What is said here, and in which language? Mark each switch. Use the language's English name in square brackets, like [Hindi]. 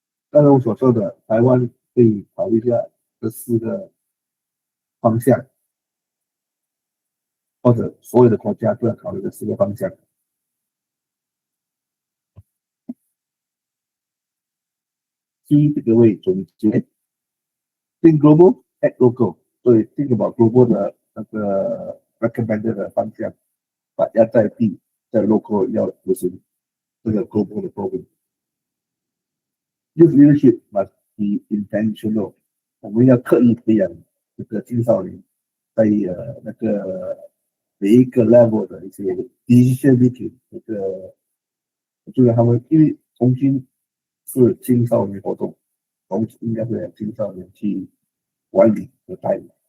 [Chinese] 刚才我所说的，台湾可以考虑一下这4个方向，或者所有的国家都要考虑这4个方向。这个为总结 ， [English] Think global, act local。 [Chinese] 所以 [English] think about global [Chinese] 的那个 recommended 的方向把要在地在 local 要执行这个 global 的 program。 [English] Youth leadership must be intentional。 [Chinese] 我们要刻意培养这个青少年在那个每一个 level 的一些 decision making 这个，就让他们因为重新是青少年活动，我们应该是让青少年去管理和带领。